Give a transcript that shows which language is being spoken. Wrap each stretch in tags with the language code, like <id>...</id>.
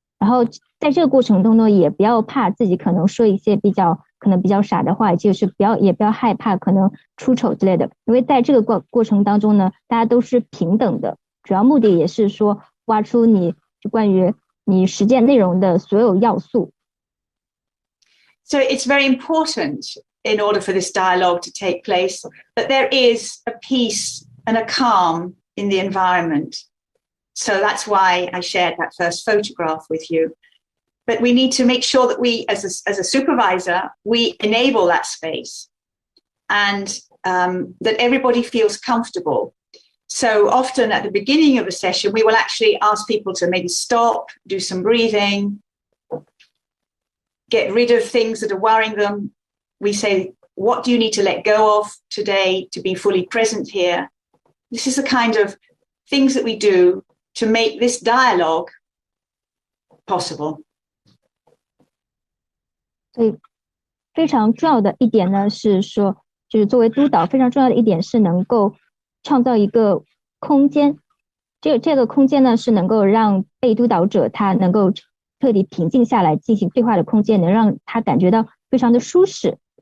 <zh>然后在这个过程中呢，也不要怕自己可能说一些可能比较傻的话，就是也不要害怕可能出丑之类的，因为在这个过程当中呢，大家都是平等的，主要目的也是说挖出你就关于你实践内容的所有要素。</zh> <en>So it's very important in order for this dialogue to take place that there is a peace and a calm in the environment. So that's why I shared that first photograph with you. But we need to make sure that we, as a supervisor, we enable that space. and that everybody feels comfortable. So often at the beginning of a session, we will actually ask people to maybe stop, do some breathing, get rid of things that are worrying them. We say, what do you need to let go of today to be fully present here? This is the kind of things that we do to make this dialogue possible.</en> <zh>所以非常重要的一点呢，是说，就是作为督导非常重要的一点是能够创造一个空间，这个空间呢是能够让被督导者他能够彻底平静下来进行对话的空间，能让他感觉到非常的舒适。</zh>